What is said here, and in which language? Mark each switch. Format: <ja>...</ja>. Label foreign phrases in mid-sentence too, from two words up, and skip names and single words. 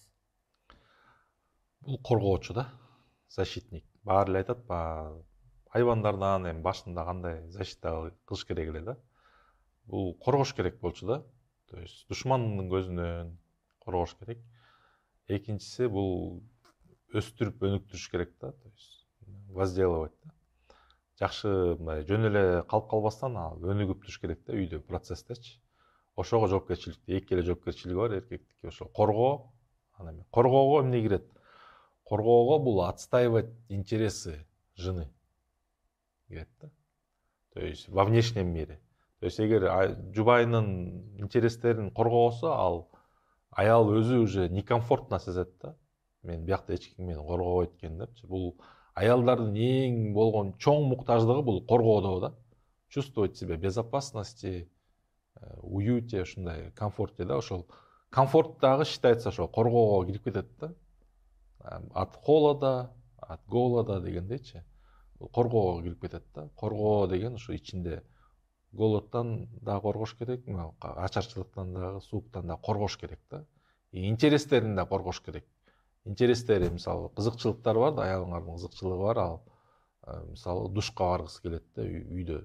<ky>Бул коргоочу да, защитник. Баары эле айтат, баягы хайвандардан эми башында кандай защита кылыш керек эле да. Бул коргош керек болчу да.</ky> <ru>То есть</ru> <ky>душмандын көзүнөн коргош керек. Экинчиси бул өстүрүп өнүктүрүш керек да,</ky> <ru>то есть возделывать да.</ru> <ky>Жакшы мындай жөн эле калып калбастан ал өнүгүп туруш керек да үйдө процесстечи. Ошого жоопкерчиликти, эки эле жоопкерчилиги бар эркектики, ошо коргоо, анан эми коргоого эмне кирет? Коргоого бул</ky> <ru>отстаивать интересы жены</ru> <ky>кирет да.</ky> <ru>То есть во внешнем мире. То есть</ru> <ky>эгер жубайынын интерестерин коргобосо, ал аял өзү</ky> <ru>уже некомфортно</ru> <ky>сезет да. Мен биякта эч ким мени коргобойт экен депчи. Бул аялдардын эң болгон чоң муктаждыгы бул коргоодо да.</ky> <ru>Чувствовать себя в безопасности, уюте,</ru> <ky>ушундай комфорте да. Ошол комфорт дагы считается ошо коргоого кирип кетет да.</ky> <ru>От холода, от голода дегендейчи.</ru> <ky>Коргоого кирип кетет да. Коргоо деген ушу ичинде голодтон да коргош керек, ачарчылыктан дагы, сууктан да коргош керек да. Интерестерин да коргош керек. Интерестери, мисалы, кызыкчылыктары бар да, аялыңардын кызыкчылыгы бар, ал мисалы душка баргысы келет да үйдө.</ky>